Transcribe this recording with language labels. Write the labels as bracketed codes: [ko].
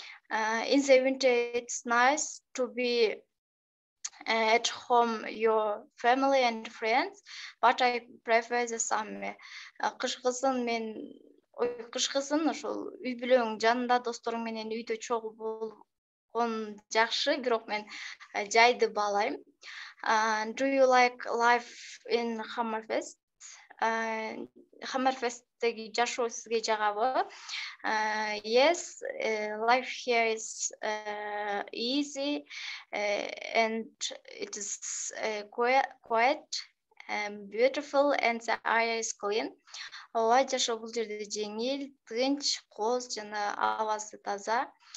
[en] In the winter, it's nice to be at home, your family and friends, but I prefer the summer. [ky] Кышкысын мен кышкысын ошол үй бүлөң жанында досторуң менен үйдө чогуу болгон жакшы, бирок мен жайды баалайм. [en] Do you like life in Hammerfest? [ky] Hammerfest'tegi жашоо сизге жагабы? [en] Yes, life here is easy and it is quiet, beautiful and the air is clean. [ky] Ооба, жашоо бул жерде жеңил, тынч, кооз жана абасы таза.